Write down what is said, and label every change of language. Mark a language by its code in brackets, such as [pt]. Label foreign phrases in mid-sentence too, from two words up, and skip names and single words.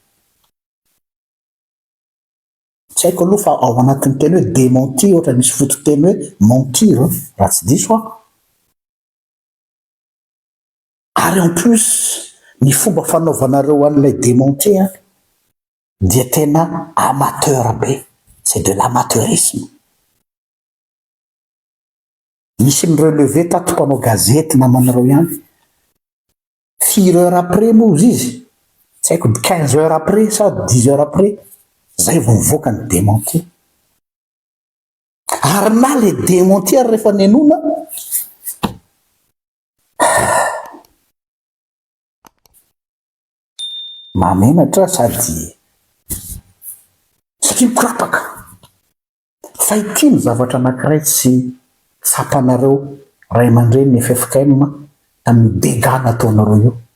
[mg] tsy haiko aloha fa ao anatin'ny teny hoe démenti ohatra misy fototeny hoe mentir raha tsy diso ary [fr] en plus [mg] ny fomba fanaovanareo an'ilay démenti dia tena amateur be, [fr] c'est de l'amateurisme. [mg] Misy ny relevé tato mpanao gazety namanareo ihany 4 [fr] heures après [mg] moa izy tsy haiko 15 [fr] heures après [mg] sa 10 [fr] heures après [mg] zay vao mivoaka ny démenti ary na le démenti ary rehefa nenona mamenatra sady satria mikorapaka fa ity ny zavatra anankiray tsy sapanareo ray aman-dreny ny FFKM amin'ny dégâts nataonareo io.